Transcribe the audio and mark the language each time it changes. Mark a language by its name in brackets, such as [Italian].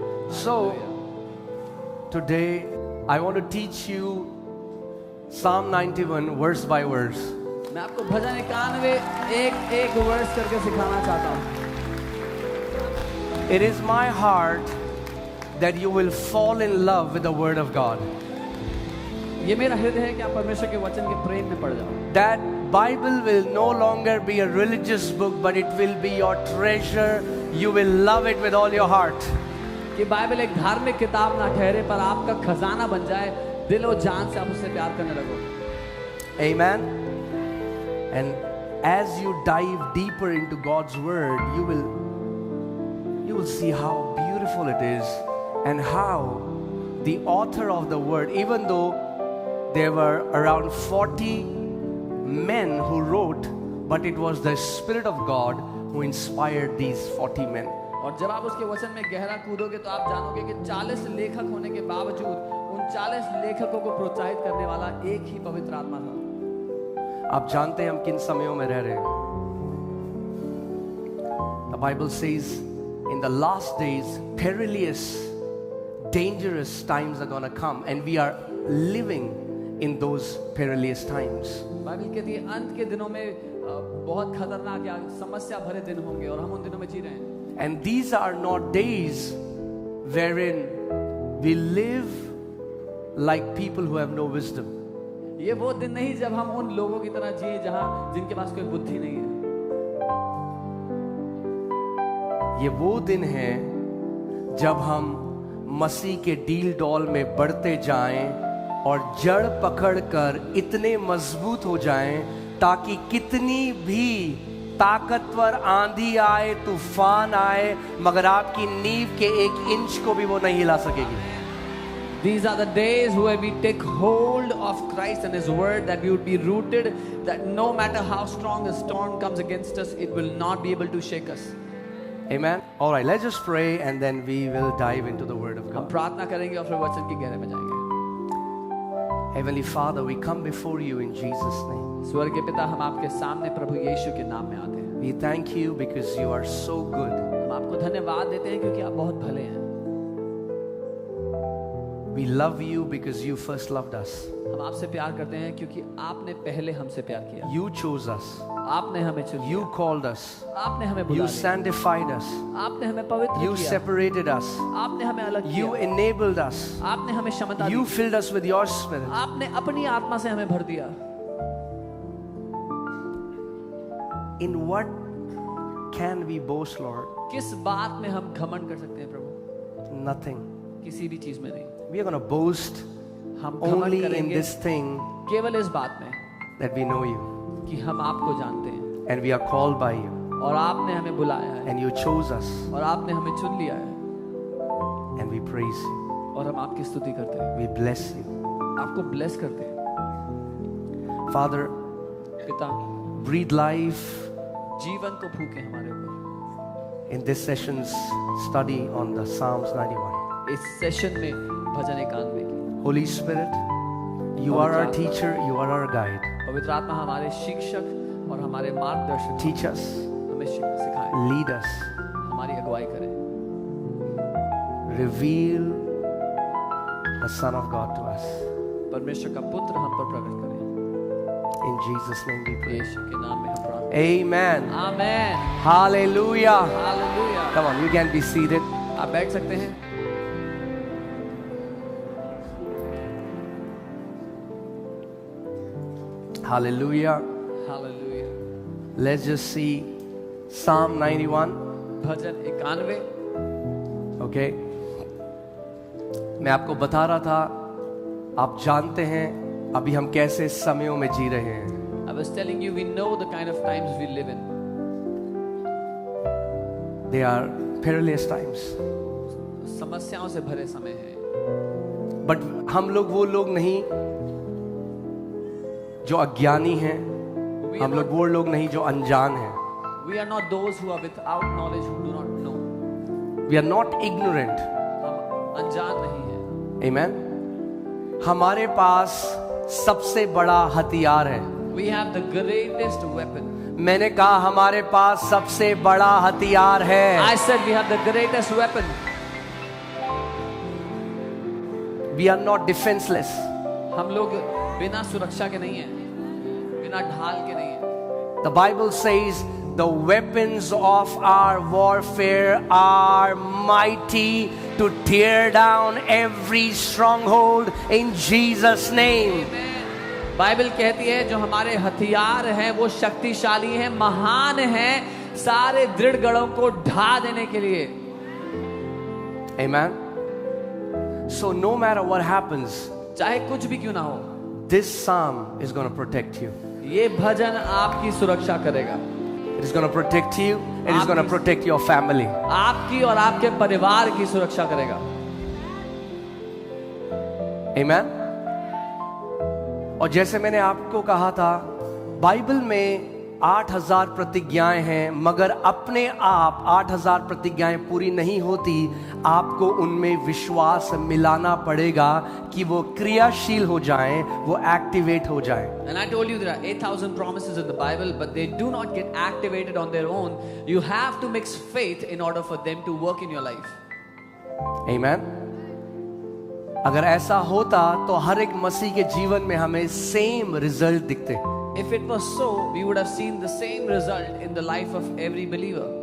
[English] So today I want to teach you Psalm 91 verse by verse. [Hindi] मैं आपको भजन 91 एक एक वर्स करके सिखाना चाहता हूँ। [English] It is my heart that you will fall in love with the word of God. [Hindi] ये मेरा हृदय है कि आप परमेश्वर के वचन के प्रेम में पड़ जाओ। [English] That Bible will no longer be a religious book, but it will be your treasure. You will love it with all your heart. [Hindi] कि बाइबल एक धार्मिक किताब ना ठहरे पर आपका खजाना बन जाए, दिल और जान से आप उससे प्यार करने लगो। [English] Amen. And as you dive deeper into God's word, you will see how beautiful it is, and how the author of the word, even though there were around 40 men who wrote, but it was the Spirit of God who inspired these 40 men. [Hindi] और जब आप उसके वचन में गहरा कूदोगे तो आप जानोगे कि 40 लेखक होने के बावजूद उन 40 लेखकों को प्रोत्साहित करने वाला एक ही पवित्र आत्मा था। आप जानते हैं हम किन समयों में रह रहे हैं? [English] The Bible says in the last days perilous, dangerous times are going to come, and we are living in those perilous times. [Hindi] Bible कहती है अंत के दिनों में बहुत खतरनाक या समस्या भरे दिन होंगे और हम उन दिनों में जी रहे हैं। [English] And these are not days wherein we live like people who have no wisdom. [Hindi] ये वो दिन नहीं जब हम उन लोगों की तरह जिए जहां जिनके पास कोई बुद्धि नहीं है। ये वो दिन है जब हम मसीह के डील डॉल में बढ़ते जाएं और जड़ पकड़कर इतने मजबूत हो जाएं ताकि कितनी भी ताकतवर आंधी आए, तूफान आए, मगर आपकी नींव के 1 इंच को भी वो नहीं हिला सकेगी। [English] These are the days where we take hold of Christ and His word, that we would be rooted, that no matter how strong a storm comes against us, it will not be able to shake us. Amen. All right, let's just pray and then we will dive into the word of [Hindi] हम [English] God. [Hindi] प्रार्थना करेंगे और फिर वचन की गहराई में जाएंगे। [English] Heavenly Father, we come before you in Jesus' name. [Hindi] स्वर्ग के पिता, हम आपके सामने प्रभु यीशु के नाम में आते हैं। [English] We thank you because you are so good. [Hindi] हम आपको धन्यवाद देते हैं क्योंकि आप बहुत भले हैं। [English] We love you because you first loved us. [Hindi] हम आपसे प्यार करते हैं क्योंकि आपने पहले हमसे प्यार किया। [English] You chose us. [Hindi] आपने हमें चुन [English] You [Hindi] लिया। [English] called us. [Hindi] आपने हमें बुला [English] You [Hindi] लिया। [English] sanctified us. [Hindi] आपने हमें पवित्र [English] You [Hindi] किया। [English] separated us. [Hindi] आपने हमें अलग [English] You [Hindi] किया। [English] enabled us. [Hindi] आपने हमें क्षमता [English] You [Hindi] the. [English] filled us with your spirit. [Hindi] आपने अपनी आत्मा से हमें भर दिया। [English] In what can we boast, Lord? [Hindi] किस बात में हम घमंड कर सकते हैं प्रभु? [English] Nothing. [Hindi] किसी भी चीज में नहीं। [English] We are going to boast [Hindi] हम घमंड [English] only in [Hindi] करेंगे [English] this thing [Hindi] केवल इस बात में [English] that we know you [Hindi] कि हम आपको जानते हैं [English] and we are called by you [Hindi] और आपने हमें बुलाया है [English] and you chose us [Hindi] और आपने हमें चुन लिया है [English] and we praise you. [Hindi] और हम आपकी स्तुति करते हैं, [English] We bless you. [Hindi] आपको ब्लेस करते हैं। [English] Father, [Hindi] पिता, [English] breathe life [Hindi] जीवन को फूके हमारे ऊपर। [English] in this session's study on the Psalms 91. [Hindi] इस सेशन में भजन 91 की [English] Holy Spirit, you are our teacher, you are our guide. [Hindi] पवित्र आत्मा हमारे शिक्षक और हमारे मार्गदर्शक, [English] Teach us, [Hindi] हमें सिखाए, [English] lead us, [Hindi] हमारी अगुवाई करें, [English] reveal the Son of God to us. [Hindi] परमेश्वर का पुत्र हम पर प्रकट करें। [English] In Jesus' name we pray. [Hindi] यीशु के नाम में हम प्रार्थना। [English] Amen. [Hindi] Amen. [English] Hallelujah. [Hindi] Hallelujah. [English] Come on, you can be seated. [Hindi] आप बैठ सकते हैं। [English] Hallelujah. [Hindi] Hallelujah. [English] Let's just see Psalm 91. [Hindi] Bhajan 91। [English] Okay. [Hindi] मैं आपको बता रहा था, आप जानते हैं अभी हम कैसे समयों में जी रहे हैं। [English] I was telling you, we know the kind of times we live in. They are perilous times. [Hindi] समस्याओं से भरे समय हैं। But हम लोग वो लोग नहीं जो अज्ञानी हैं, हम लोग वो लोग नहीं जो अनजान हैं। [English] We are not those who are without knowledge, who do not know. We are not ignorant. [Hindi] हम अनजान नहीं हैं। [English] Amen. [Hindi] हमारे पास सबसे बड़ा हथियार है। [English] We have the greatest weapon. [Hindi] मैंने कहा हमारे पास सबसे बड़ा हथियार है। [English] I said we have the greatest weapon. We are not defenseless. [Hindi] हम लोग बिना सुरक्षा के नहीं हैं, बिना ढाल के नहीं हैं. [English] The Bible says the weapons of our warfare are mighty to tear down every stronghold in Jesus' name. [Hindi] Bible कहती है जो हमारे हथियार हैं वो शक्तिशाली हैं, महान हैं, सारे दृढ़ गढ़ों को ढा देने के लिए. [English] Amen. So no matter what happens, [Hindi] चाहे कुछ भी क्यों ना हो, [English] this psalm is going to protect you. [Hindi] ये भजन आपकी सुरक्षा करेगा. [English] It is going to protect you. It is going to protect your family. [Hindi] आपकी और आपके परिवार की सुरक्षा करेगा. [English] Amen. [Hindi] और जैसे मैंने आपको कहा था, बाइबल में 8000 प्रतिज्ञाएं हैं, मगर अपने आप 8000 प्रतिज्ञाएं पूरी नहीं होती. आपको उनमें विश्वास मिलाना पड़ेगा कि वो क्रियाशील हो जाएं, वो एक्टिवेट हो जाएं. [English] And I told you there are 8,000 promises in the Bible, but they do not get activated on their own. You have to mix faith in order for them to work in your life. Amen. [Hindi] अगर ऐसा होता तो हर एक मसीह के जीवन में हमें same result दिखते. [English] If it was so, we would have seen the same result in the life of every believer.